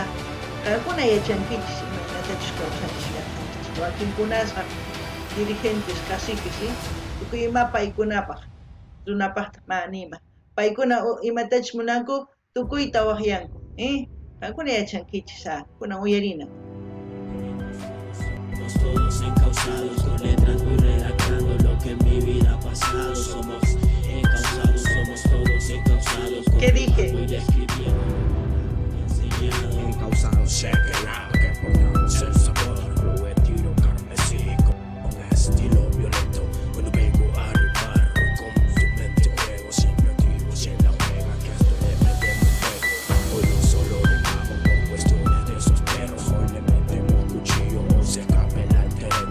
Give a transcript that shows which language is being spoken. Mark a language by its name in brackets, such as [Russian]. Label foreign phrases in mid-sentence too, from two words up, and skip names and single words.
[Quechua] Kaykuna yachankichis imaynatachus kawsanchis llaqtanchis. [Spanish] Wakinkunasqa dirigentes, caciques, ¿sí? [Quechua] Tukuy ima paykunapaq runapaqta ma nima. Paykuna imatachus munanku tukuyta waqyanku, kaykuna yachankichis, kunan uyarina. [Spanish] Todos encausados con letras voy redactando lo que en mi vida ha pasado. Somos encausados, somos todos encausados. ¿Qué dije? Voy describiendo, enseñado. Encausados, [English] check it out, [Spanish] que pongamos el sabor. Lo tiro carmesí con estilo violento. Cuando vengo a rimar con tu mente juego, siempre activo, sin la pega que esto le metemos fuego. Hoy no solo rimamos por cuestiones de esos perros, hoy le metemos cuchillo o se escape el altereno.